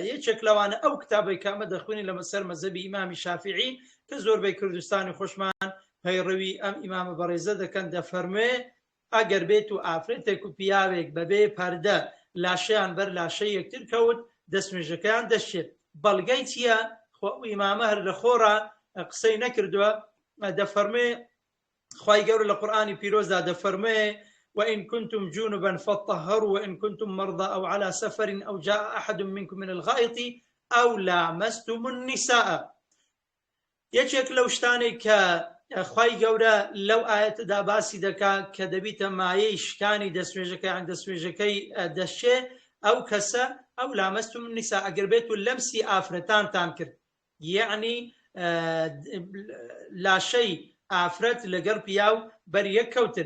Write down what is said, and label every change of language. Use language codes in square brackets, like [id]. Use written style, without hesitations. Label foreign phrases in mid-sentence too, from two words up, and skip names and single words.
[ckb] یەکێک لەوانە ئەو کتابەی کامە دەخوێنی لە مەسەر مەذهبی ئیمامی شافعی کە زۆربەی کوردستانی خۆشمان پەیڕەوی ئەم ئیمامە بەڕێزە دەکەن، دەفەرموێ ئەگەر بێت و ئافرەتێک و پیاوێک بەبێ پەردە لاشەیان بەر لاشەی یەکتر کەوت، دەستنوێژەکەیان دەشێت. بەڵگەی چییە؟ ئیمامە هەر لە خۆڕە قسەی نەکردووە، دەفەرموێ خوای گەورە لە قورئانی پیرۆزدا دەفەرموێ [ar] وإن كنتم جنبا فطهروا وإن كنتم مرضى أو على سفر أو جاء أحد منكم من الغائط أو لامستم النساء. [ckb] یەکێک لەو شتانەی کە خوای گەورە لەو ئاەتەدا باسی دەکا کە دەبیتە مایەی شکانی دەستنوێژەکەی یان دەستنوێژەکەی دەشێ، ئەو کەسە ئەو [ar] لامستم النساء، [ckb] ئەگەر بێت و لەمسی ئافرەتانتان کرد، یعنی لاشەی ئافرەت لەگەڵ پیاو بەریەک کەوتن.